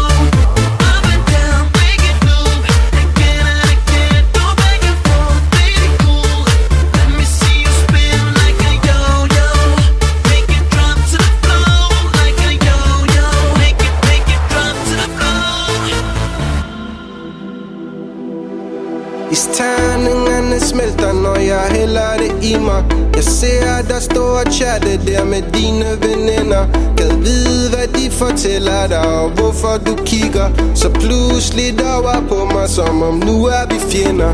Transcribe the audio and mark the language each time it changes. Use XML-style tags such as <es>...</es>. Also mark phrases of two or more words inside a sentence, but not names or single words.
<en>Up and down, make it move. Again and again, go back and forth, baby cool. Let me see you spin like a yo-yo. Make it drop to the floor like a yo-yo. Make it drop to the floor.</en> <da>Terningerne smelter, når jeg hælder det i mig. Jeg ser dig stå og chatte der med dine veninder. Gad vide, hvad de fortæller dig, og hvorfor du kigger så pludselig over på mig, som om nu er vi fjender.</da>